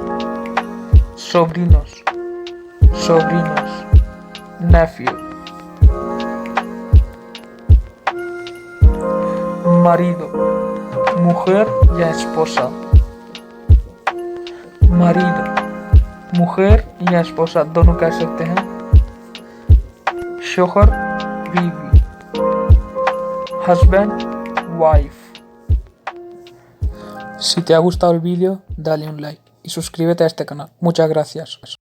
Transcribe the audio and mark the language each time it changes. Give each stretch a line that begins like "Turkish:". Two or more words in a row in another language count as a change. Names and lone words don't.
Spanish: sobrinos, sobrinos, nephew। marido, mujer या esposa, marido, mujer या esposa
Hindi: दोनों कह सकते हैं। शोहर, बीवी,
English: husband, wife।
Spanish: Si te ha gustado el vídeo, dale un like y suscríbete a este canal. Muchas gracias.